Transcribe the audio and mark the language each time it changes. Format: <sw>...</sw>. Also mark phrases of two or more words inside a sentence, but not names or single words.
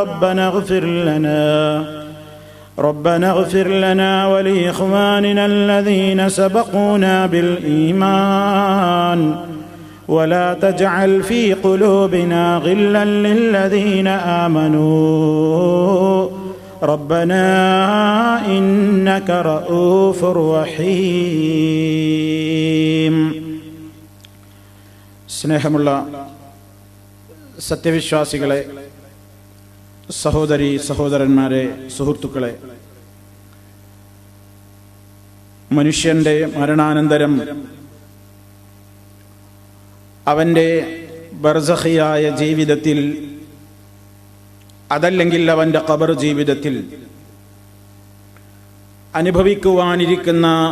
<ar>ربنا اغفر لنا ولإخواننا الذين سبقونا بالإيمان ولا تجعل في قلوبنا غلا للذين آمنوا ربنا إنك رؤوف رحيم.</ar> <ml>സ്നേഹമുള്ള സത്യവിശ്വാസികളെ, സഹോദരി സഹോദരന്മാരെ, സുഹൃത്തുക്കളെ, മനുഷ്യന്റെ മരണാനന്തരം അവൻ്റെ ബർസഖിയായ ജീവിതത്തിൽ, അതല്ലെങ്കിൽ അവൻ്റെ ഖബർ ജീവിതത്തിൽ അനുഭവിക്കുവാനിരിക്കുന്ന</ml>